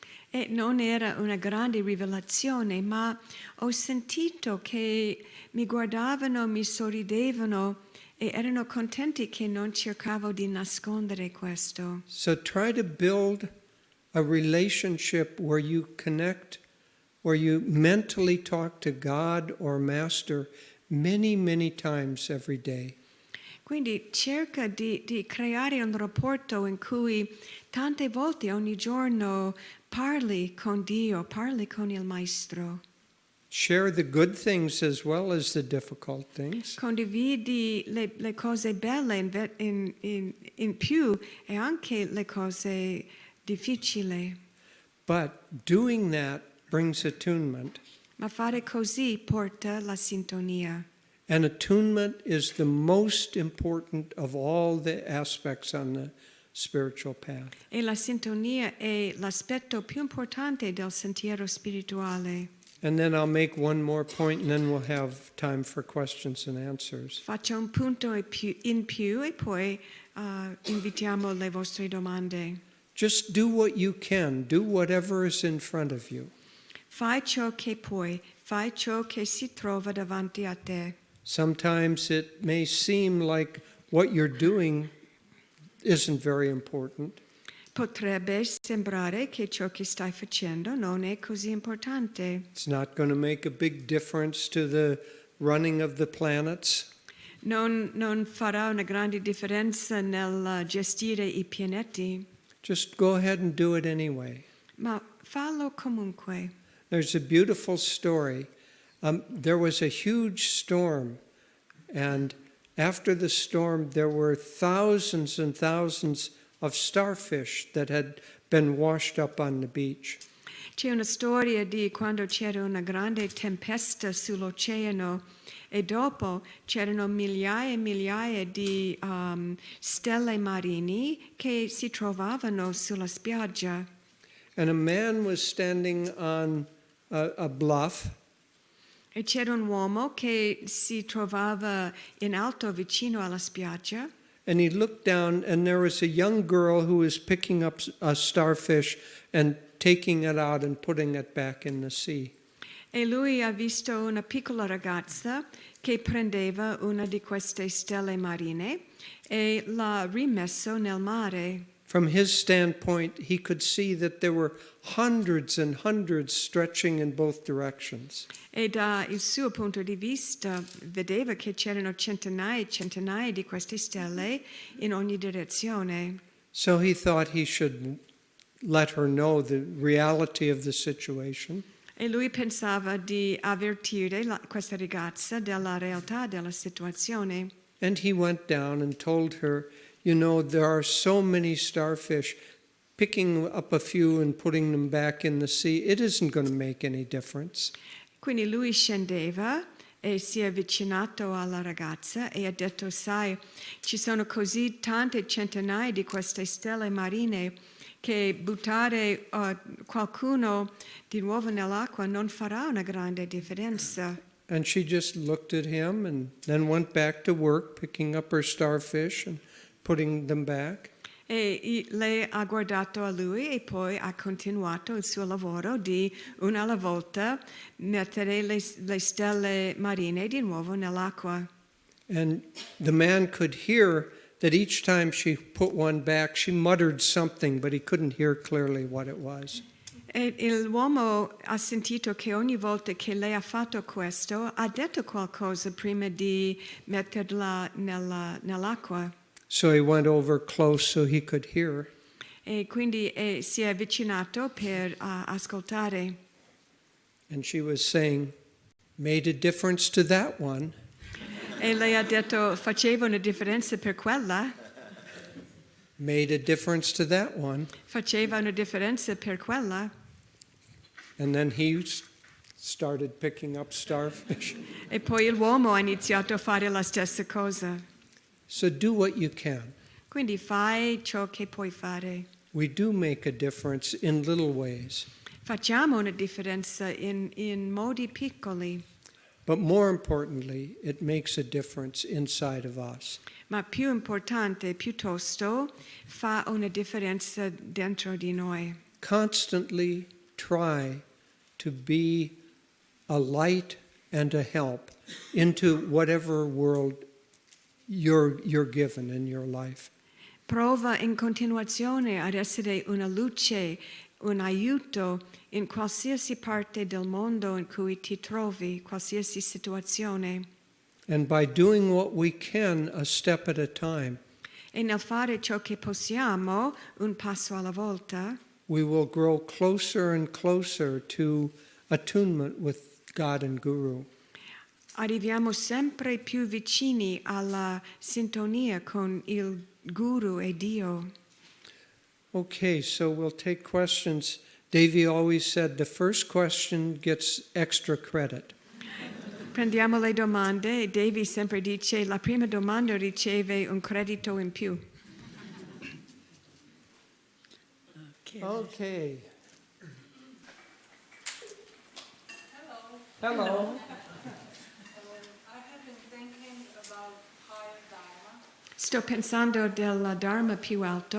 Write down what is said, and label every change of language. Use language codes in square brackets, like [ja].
[it] E non era una grande rivelazione, ma ho sentito che mi guardavano, mi sorridevano e erano contenti che non cercavo di nascondere questo. [en] So try to build a relationship where you connect where you mentally talk to God or Master many, many times every day. [it] Quindi cerca di creare un rapporto in cui tante volte ogni giorno parli con Dio, parli con il Maestro. [en] Share the good things as well as the difficult things. [it] Condividi le cose belle in più e anche le cose difficili. [en] But doing that brings attunement. [it] Ma fare così porta la sintonia. [en] And attunement is the most important of all the aspects on the spiritual path. [it] E la sintonia è l'aspetto più importante del sentiero spirituale. [en] And then I'll make one more point and then we'll have time for questions and answers. [it] Faccio un punto in più e poi invitiamo le vostre domande. [en] Just do what you can. Do whatever is in front of you. [it] Fai ciò che puoi, fai ciò che si trova davanti a te. [en] Sometimes it may seem like what you're doing isn't very important. [it] Potrebbe sembrare che ciò che stai facendo non è così importante. [en] It's not going to make a big difference to the running of the planets. [it] Non farà una grande differenza nel gestire i pianeti, [en] Just go ahead and do it anyway. [it] ma fallo comunque. [en] There's a beautiful story. There was a huge storm, and after the storm, there were thousands and thousands of starfish that had been washed up on the beach. [it] C'è una storia di quando c'era una grande tempesta sull'oceano e dopo c'erano migliaia e migliaia di stelle marini che si trovavano sulla spiaggia. [en] And a man was standing on a bluff, [it] E c'era un uomo che si trovava in alto vicino alla spiaggia [en] and he looked down, and there was a young girl who was picking up a starfish and taking it out and putting it back in the sea. [it] e lui ha visto una piccola ragazza che prendeva una di queste stelle marine e l'ha rimesso nel mare. [en] From his standpoint, he could see that there were hundreds and hundreds stretching in both directions. [it] E dal suo punto di vista vedeva che c'erano centinaia e centinaia di queste stelle in ogni direzione. [en] So he thought he should let her know the reality of the situation. [it] E lui pensava di avvertire questa ragazza della realtà della situazione. [en] And he went down and told her, you know, there are so many starfish. Picking up a few and putting them back in the sea, it isn't going to make any difference. [it] Quindi lui scendeva e si è avvicinato alla ragazza e ha detto, sai, ci sono così tante centinaia di queste stelle marine che buttare qualcuno di nuovo nell'acqua non farà una grande differenza. [en] And she just looked at him and then went back to work, picking up her starfish and putting them back. [it] E lei ha guardato a lui e poi ha continuato il suo lavoro di una alla volta mettere le stelle marine di nuovo nell'acqua. [en] And the man could hear that each time she put one back, she muttered something, but he couldn't hear clearly what it was. [it] E l'uomo ha sentito che ogni volta che lei ha fatto questo ha detto qualcosa prima di metterla nell'acqua. [en] So he went over close so he could hear. [it] E quindi si è avvicinato per ascoltare. [en] And she was saying, made a difference to that one. [it] E lei ha detto, faceva una differenza per quella, [en] Made a difference to that one. [it] faceva una differenza per quella. [en] And then he started picking up starfish. [it] E poi l'uomo ha iniziato a fare la stessa cosa. [en] So do what you can. [it] Quindi fai ciò che puoi fare. [en] We do make a difference in little ways. [it] Facciamo una differenza in modi piccoli, [en] But more importantly, it makes a difference inside of us. [it] ma più importante, piuttosto, fa una differenza dentro di noi. [en] Constantly try to be a light and a help into whatever world you're given in your life. [it] Prova in continuazione ad essere una luce, un aiuto in qualsiasi parte del mondo in cui ti trovi, qualsiasi situazione. [en] And by doing what we can a step at a time, [it] E nel fare ciò che possiamo, un passo alla volta, [en] we will grow closer and closer to attunement with God and Guru. [it] arriviamo sempre più vicini alla sintonia con il Guru e Dio. [en] Okay, so we'll take questions. Devi always said the first question gets extra credit. [it] Prendiamo le domande e Devi sempre dice la prima domanda riceve un credito in più. [en] Okay. Hello. Hello. I have been thinking about higher dharma, [it] Sto pensando del Dharma più alto.